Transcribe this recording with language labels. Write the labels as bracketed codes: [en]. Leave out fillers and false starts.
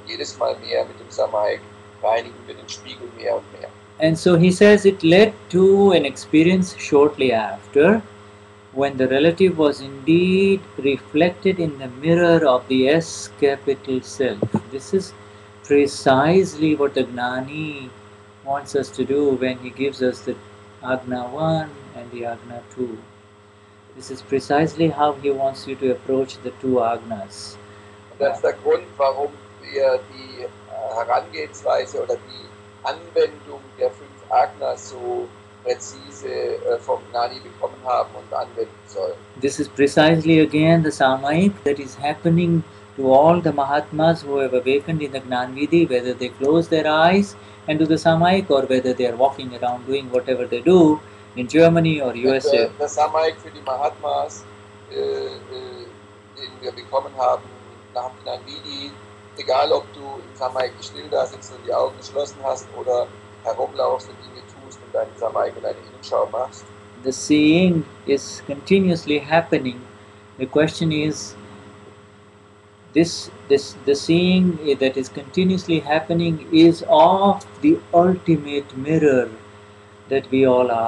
[de] Jedes Mal mehr mit dem Samaik reinigen wir den Spiegel mehr und mehr. [en] And so he says it led to an experience shortly after, when the relative was indeed reflected in the mirror of the S capital self. This is precisely what the Gnani wants us to do when he gives us the Agna 1 and the Agna 2. This is precisely how he wants you to approach the two Agnas. [de] Und das ist der Grund, warum wir die Herangehensweise oder die Anwendung der 5 Agnas so präzise vom Gnani bekommen haben und anwenden sollen. [en] This is precisely again the Samaik that is happening to all the Mahatmas who have awakened in the Gnanvidhi, whether they close their eyes and do the Samaik, or whether they are walking around doing whatever they do in Germany or USA. [de] Der Samaik für die Mahatmas, den wir bekommen haben nach dem Gnanvidhi, egal ob du im Samaik still da sitzt und die Augen geschlossen hast oder herumlaufst und Dinge tust und deinen Samaik in deine Innenschau machst. [en] The seeing is continuously happening. The question is, the seeing that is continuously happening is of the ultimate mirror that we all are.